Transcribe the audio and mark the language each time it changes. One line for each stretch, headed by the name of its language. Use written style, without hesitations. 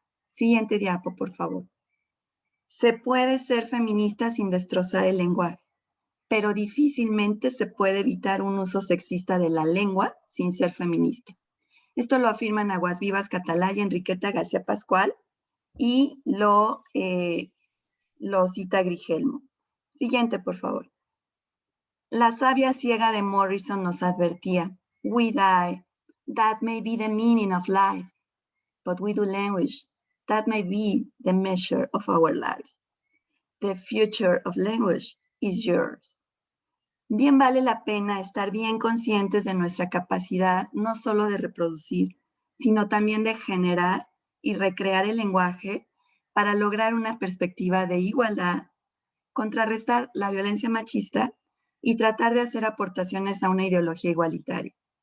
Spanish: Siguiente diapo, por favor. Se puede ser feminista sin destrozar el lenguaje. pero difícilmente se puede evitar un uso sexista de la lengua sin ser feminista. Esto lo afirman Aguas Vivas Catalá y Enriqueta García Pascual y lo cita Grigelmo. Siguiente, por favor. La sabia ciega de Morrison nos advertía,
English: we die, that may be the meaning of life, but we do language, that may be the measure of our lives. The future of language is yours.
Spanish: Bien vale la pena estar bien conscientes de nuestra capacidad no solo de reproducir, sino también de generar y recrear el lenguaje para lograr una perspectiva de igualdad, contrarrestar la violencia machista y tratar de hacer aportaciones a una ideología igualitaria.